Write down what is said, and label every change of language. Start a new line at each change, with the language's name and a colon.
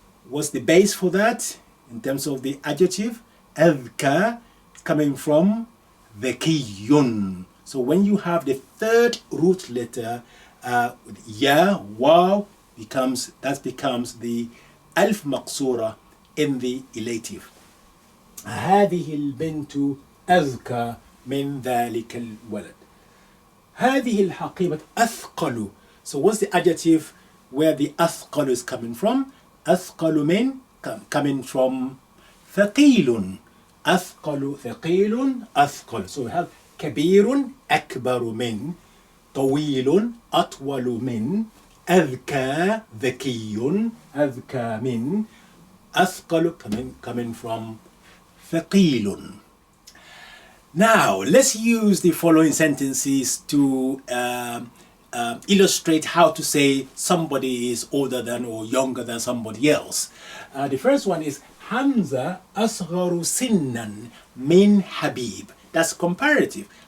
English: What's the base for that in terms of the adjective? Adhka coming from dhakiyun. So when you have the third root letter, ya, waw, that becomes the alf maqsura in the elative.
Arabic: هذه البنت أذكى من ذلك الولد. هذه الحقيبة أثقل.
English: So what's the adjective where the أثقل is coming from?
Arabic: أثقل من
English: coming from
Arabic: ثقيل. أثقل ثقيل أثقل.
English: So we have
Arabic: كبير أكبر من, طويل أطول من, أذكى ذكي أذكى من, أثقل
English: coming from
Arabic: ثقيل.
English: Now let's use the following sentences to illustrate how to say somebody is older than or younger than somebody else. The first one is Hamza asgharu sinnan min Habib. That's comparative.